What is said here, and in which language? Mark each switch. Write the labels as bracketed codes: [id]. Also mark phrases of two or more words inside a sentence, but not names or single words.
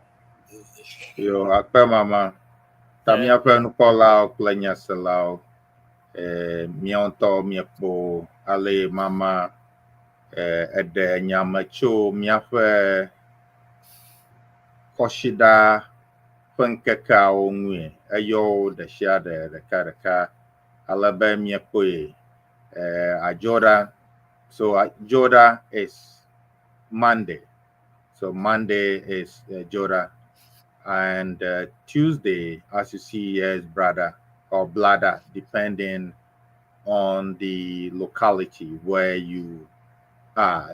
[ee] Yo, akpe mama, ta míaƒe nukpɔlawo kple nyaselawo, míawo ŋutɔ miekpɔ ale mama eɖe nyame tso míaƒe kɔsiɖa ƒe ŋkekeawo ŋue, eyɔ wo ɖe sia ɖe ɖekaɖeka ale be miekpɔe. Adzɔɖa, [en] so Adzɔɖa is Monday, so Monday is Adzɔɖa. And Tuesday, as you see here, is brother or bladder, depending on the locality where you are.